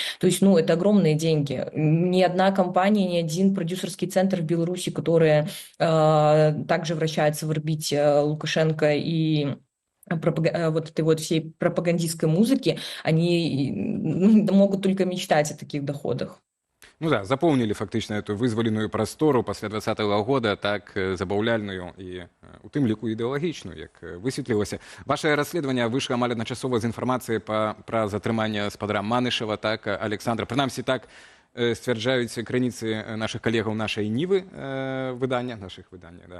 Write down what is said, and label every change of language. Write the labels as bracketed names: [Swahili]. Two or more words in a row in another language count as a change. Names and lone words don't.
[Russian] То есть, ну, это огромные деньги. Ни одна компания, ни один продюсерский центр в Беларуси, которые также вращаются в орбите Лукашенко и вот этой вот всей пропагандистской музыки, они могут только мечтать о таких доходах. [Belarusian] Ну да, запомнили фактично эту вызволенную прастору пасля 2020 года, так забаўляльную і у тым ліку ідэалагічную, як высветлілася. Ваше расследаванне выйшла амаль адначасова з інфармацыяй пра затрыманне спадара Манышева, так, Александра. Прынамсі, так сцвярджаюць крыніцы нашых калегаў нашай нівы выдання, нашых выдання, да.